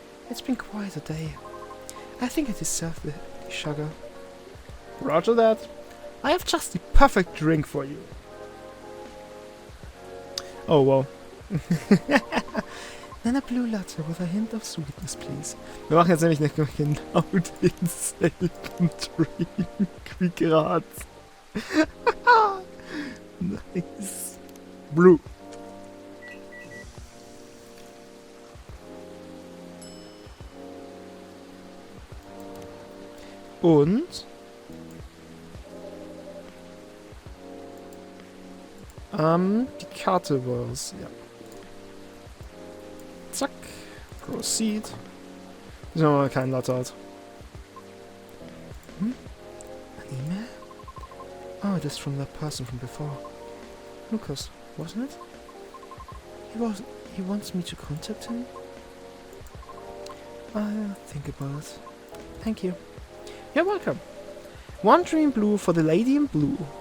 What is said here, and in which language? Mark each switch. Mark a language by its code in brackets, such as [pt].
[en] It's been quite a day. I think I deserve the sugar. Roger that. I have just the perfect drink for you. Oh, well. Then a blue latte with a hint of sweetness, please. [de] Wir machen jetzt nämlich nicht genau denselben Drink wie gerade. [en] Nice. Blue. [de] Und die Karte war's, ja. Zack. [en] Proceed. [de] Müssen wir mal keinen Latte hat. [en] An email? Oh, that's from that person from before. Lucas, wasn't it? He wants me to contact him? I'll think about it. Thank you. You're welcome. One dream blue for the lady in blue.